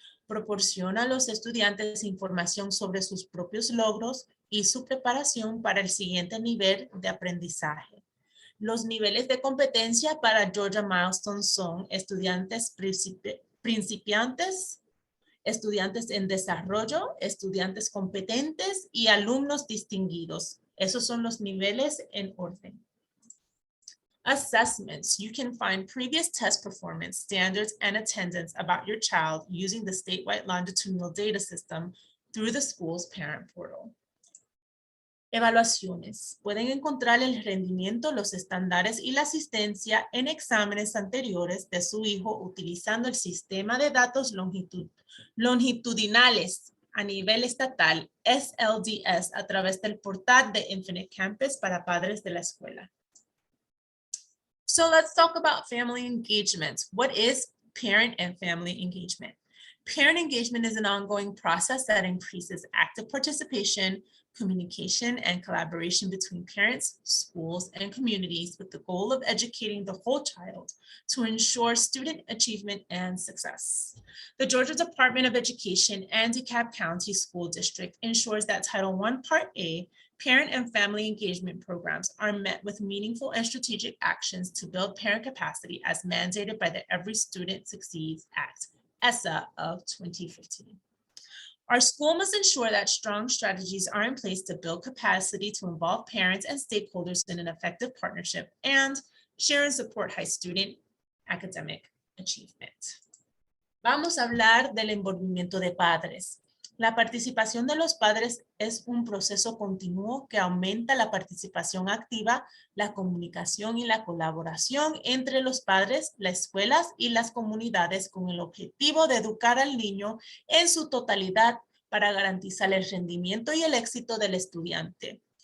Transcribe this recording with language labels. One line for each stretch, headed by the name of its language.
Spanish: Proporciona a los estudiantes información sobre sus propios logros y su preparación para el siguiente nivel de aprendizaje. Los niveles de competencia para Georgia Milestones son estudiantes principiantes, estudiantes en desarrollo, estudiantes competentes y alumnos distinguidos. Esos son los niveles en orden. Assessments.
English: You can find previous test performance, standards, and attendance about your child using the statewide longitudinal data system through the school's parent portal.
Spanish: Evaluaciones. Pueden encontrar el rendimiento, los estándares y la asistencia en exámenes anteriores de su hijo utilizando el sistema de datos longitudinales a nivel estatal, SLDS, a través del portal de Infinite Campus para padres de la escuela.
English: So let's talk about family engagement. What is parent and family engagement? Parent engagement is an ongoing process that increases active participation, communication, and collaboration between parents, schools, and communities with the goal of educating the whole child to ensure student achievement and success. The Georgia Department of Education and DeKalb County School District ensures that Title I Part A parent and family engagement programs are met with meaningful and strategic actions to build parent capacity as mandated by the Every Student Succeeds Act, ESSA of 2015. Our school must ensure that strong strategies are in place to build capacity to involve parents and stakeholders in an effective partnership and share and support high student academic achievement.
Spanish: Vamos a hablar del envolvimiento de padres. La participación de los padres es un proceso continuo que aumenta la participación activa, la comunicación y la colaboración entre los padres, las escuelas y las comunidades con el objetivo de educar al niño en su totalidad para garantizar el rendimiento y el éxito del estudiante.